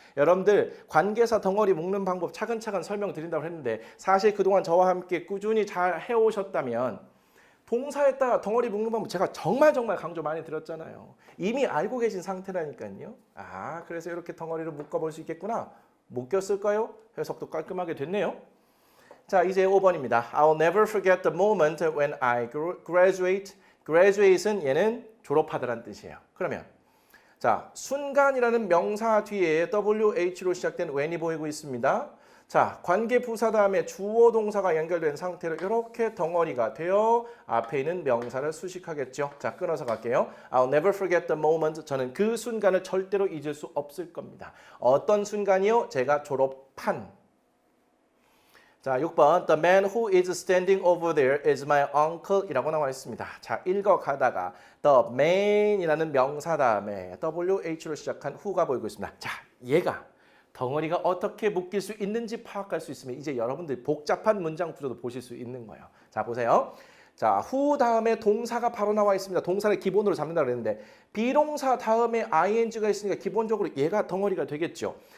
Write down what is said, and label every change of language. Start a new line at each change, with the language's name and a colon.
Korean: 여러분들 관계사 덩어리 묶는 방법 차근차근 설명드린다고 했는데 사실 그동안 저와 함께 꾸준히 잘 해오셨다면 동사에 따라 덩어리 묶는 방법 제가 정말 강조 많이 드렸잖아요. 이미 알고 계신 상태라니까요. 아, 그래서 이렇게 덩어리를 묶어볼 수 있겠구나. 묶였을까요? 해석도 깔끔하게 됐네요. 자, 이제 5번입니다.
English: I'll never forget the moment when I graduate.
Korean: graduate은 얘는 졸업하다라는 뜻이에요. 그러면 자, 순간이라는 명사 뒤에 WH로 시작된 when이 보이고 있습니다. 자, 관계 부사 다음에 주어 동사가 연결된 상태로 이렇게 덩어리가 되어 앞에 있는 명사를 수식하겠죠. 자, 끊어서 갈게요.
English: I'll never forget the moment.
Korean: 저는 그 순간을 절대로 잊을 수 없을 겁니다. 어떤 순간이요? 제가 졸업한.
English: 자, 6번 The man who is standing over there is my uncle
Korean: 이라고 나와 있습니다. 자, 읽어가다가 The man이라는 명사 다음에 WH로 시작한 who가 보이고 있습니다. 자, 얘가 덩어리가 어떻게 묶일 수 있는지 파악할 수 있으면 이제 여러분들 복잡한 문장 구조도 보실 수 있는 거예요. 자, 보세요. 자, who 다음에 동사가 바로 나와 있습니다. 동사를 기본으로 잡는다고 그랬는데 비동사 다음에 ing가 있으니까 기본적으로 얘가 덩어리가 되겠죠.